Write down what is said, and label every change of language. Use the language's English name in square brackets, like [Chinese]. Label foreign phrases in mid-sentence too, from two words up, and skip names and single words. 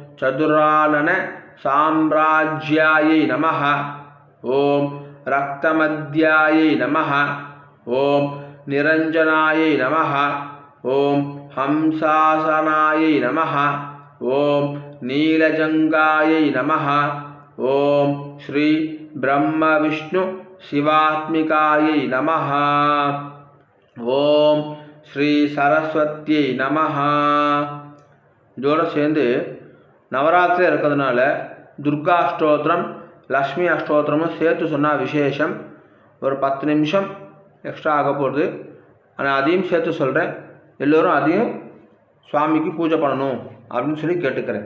[Sanskrit] चतुराननसाम्राज्यायै नमः ॐ रक्तमद्यायै नमः ॐ निरञ्जनायै नमः ॐ हंसासनायै नमः ॐ नीलजङ्गायै नमः ॐ श्री ब्रह्मविष्णु शिवात्मिकायै नमः ॐ श्री सरस्वत्यै நமஹ. [Tamil] இதோட சேர்ந்து நவராத்திரி இருக்கிறதுனால துர்கா அஷ்டோத்திரம் லக்ஷ்மி அஷ்டோத்திரமும் சேர்த்து சொன்னால் விசேஷம். ஒரு 10 நிமிஷம் எக்ஸ்ட்ரா ஆக போகுது. ஆனால் அதையும் சேர்த்து சொல்கிறேன். எல்லோரும் அதையும் சுவாமிக்கு பூஜை பண்ணணும் அப்படின்னு சொல்லி கேட்டுக்கிறேன்.